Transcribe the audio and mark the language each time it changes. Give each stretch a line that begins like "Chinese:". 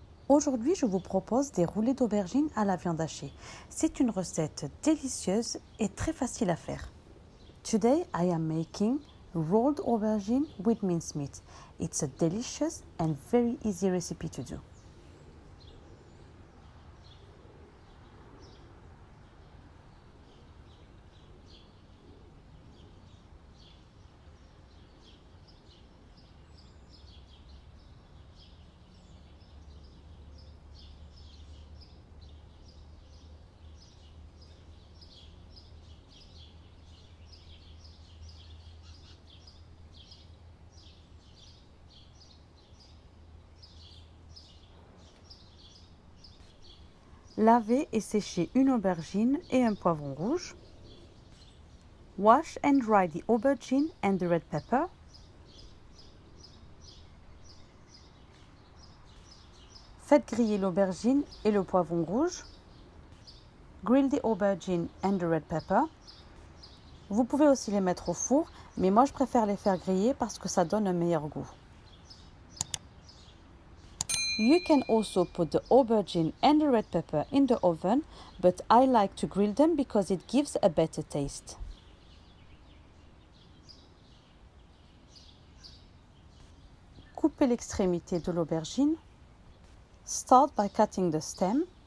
French: Aujourd'hui, je vous propose des roulés d'aubergines à la viande hachée. C'est une recette délicieuse et très facile à faire.
English: Today, I am making rolled aubergine with mincemeat. It's a delicious and very easy recipe to do.
French: Lavez et séchez une aubergine et un poivron rouge.
English: Wash and dry the aubergine and the red pepper.
French: Faites griller l'aubergine et le poivron rouge.
English: Grill the aubergine and the red pepper.
French: Vous pouvez aussi les mettre au four, mais moi je préfère les faire griller parce que ça donne un meilleur goût.
English: You can also put the aubergine and the red pepper in the oven, but I like to grill them because it gives a better taste.
French: Coupez l'extrémité de l'aubergine.
English: Start by cutting the stem.